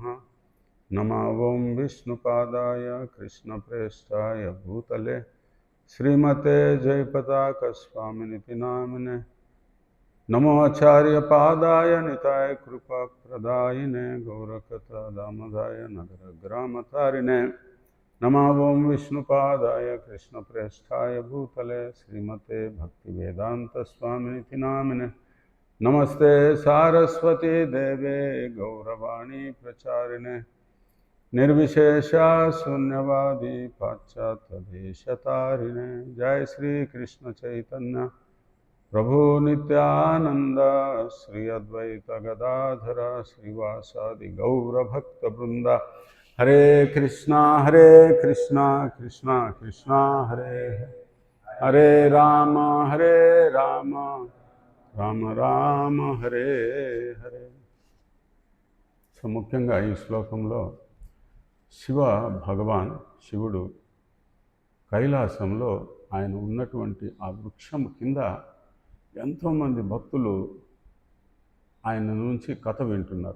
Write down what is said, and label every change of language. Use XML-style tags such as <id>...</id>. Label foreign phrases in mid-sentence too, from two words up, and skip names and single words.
<sa>నమో విష్ణుపాదాయ కృష్ణప్రేష్ఠాయ భూతలే శ్రీమతే జయపతాక స్వామినితి నామినే. నమో ఆచార్యపాదాయ నితాయ కృపాప్రదాయినే గౌరకథ దామదాయ నగర గ్రామతారిణే. नमः ओं विष्णुपादाय कृष्णप्रेष्ठाय भूतले श्रीमते भक्तिवेदान्तस्वामिनिति नामिने नमस्ते सारस्वती देवे गौरवाणी प्रचारिणे निर्विशेषा शून्यवादी पाश्चात्यदेशतारिणे जय श्री कृष्ण चैतन्य प्रभु नित्यानंद श्री अद्वैत गदाधर श्रीवासादि गौरभक्तवृंद हरे कृष्णा कृष्णा कृष्णा हरे हरे राम राम राम हरे हरे।</sa> <te>సో ముఖ్యంగా ఈ శ్లోకంలో శివ భగవాన్ శివుడు కైలాసంలో ఆయన ఉన్నటువంటి ఆ వృక్షం కింద ఎంతోమంది భక్తులు ఆయన నుంచి కథ వింటున్నారు.</te>